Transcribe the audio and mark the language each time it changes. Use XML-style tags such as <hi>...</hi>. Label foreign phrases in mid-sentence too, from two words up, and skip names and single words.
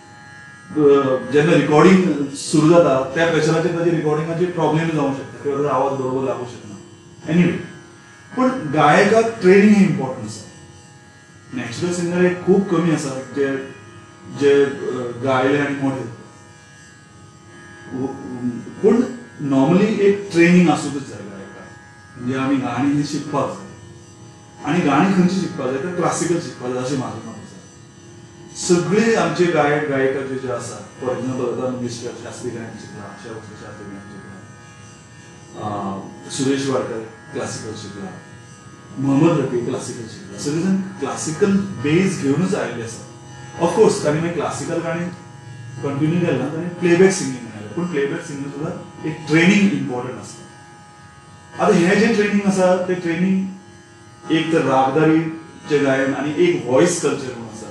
<kok>जेन्ना रिकॉर्डिंग सुरू जाता त्या प्रेशराचेर ताची रिकॉर्डिंगाची प्रॉब्लेम जावंक शकता किंवा आवाज बरोबर लागू शकना एनीवे पण गायकाक ट्रेनिंग हे इम्पॉर्टंट आसा</kok> <en>natural singer</en> <kok>एक खूब कमी आसा जे जे गायले आनी मोठे पूण नॉर्मली एक ट्रेनिंग आसूंकच जाय गायकाक म्हणजे आमी गाणी ही शिकपाक जाय आणि गाणी खंयची शिकपाक जाय तर क्लासिकल शिकपाक जाय अशें म्हाजें मत आसा सगळे आमचे गायक गायिका जे आसा</kok> <en>for example</en> <kok>आता मिस्टर शास्त्री गायन शिकला आशा भोसले शास्त्री गायन शिकला सुरेश वाडकर क्लासिकल शिकला मोहम्मद रफी क्लासिकल शिकला सगळे जण</kok> <en>classical base</en> <kok>घेऊनच आयिल्ले आसा ऑफकोर्स तांणी मागीर क्लासिकल गाणी कंटिन्यू केलें ना तांणी</kok> <en>playback singing</en> <kok>पण</kok> <en>playback singer</en> <kok>सुद्धा एक</kok> <en>training important</en> <kok>असतं आता हे जे ट्रेनिंग आसा ते ट्रेनिंग एक तर रागदारीचे गायन आणि एक</kok> <en>voice culture</en> <kok>म्हणून आसा.</kok>